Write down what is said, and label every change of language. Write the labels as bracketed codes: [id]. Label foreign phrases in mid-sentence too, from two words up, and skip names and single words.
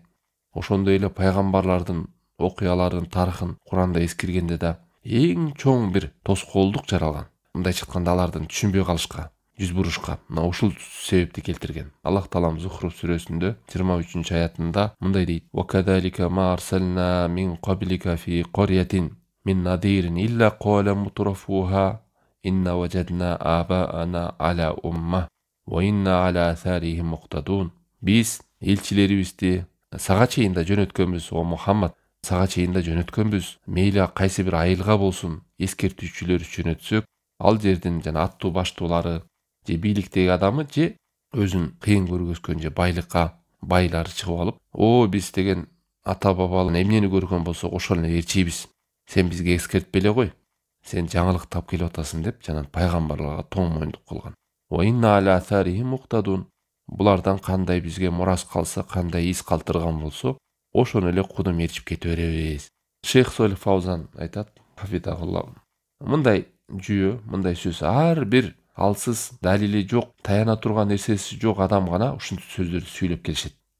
[ky] Ошондой эле пайгамбарлардын окуяларынын тарыхын Куранда эскергенде да эң чоң бир тоскоолдук жаралган. Мындай айтканда алардын түшүнбөй калышка, жүз бурушка, мына ушул себепти келтирген. Аллах таалам Зухруф сүрөсүндө 23 аятында мындай дейт: [ar] "وكذلك ما أرسلنا من قبلك في قرية من نذير إلا قال مترفوها إنا وجدنا آباءنا على أمة وإنا على آثارهم مقتدون." [ky] Биз элчилерибизди сага чейин да жөнөткөнбүз, о Мухаммад, сага чейин да жөнөткөнбүз. Мейли кайсы бир айылга болсун, эскертүүчүлөр жөнөтсөк, ал жердин жана аттуу баштуулары же бийликтеги адамы же өзүн кыйын көргөзгөн же байлары чыгып алып, биз деген ата-бабалын эмнени көргөн болсок ошону ээрчийбиз. Сен бизге эскертпей эле кой. Сен жаңылык тап келип атасың деп жана пайгамбарларга тоң моюндук кылган. [ar] وإنا على آثارهم مقتدون. [ky] Булардан кандай бизге мурас калса, кандай из калтырган болсо, ошону эле кудум ээрчип кете беребиз. Шейх Солих Фаузан айтат, хафидахулла, мындай жүйө, мындай сөз ар бир алсыз, далили жок, таяна турган нерсеси жок адам гана ушунча сөздөрдү сүйлөп келишет.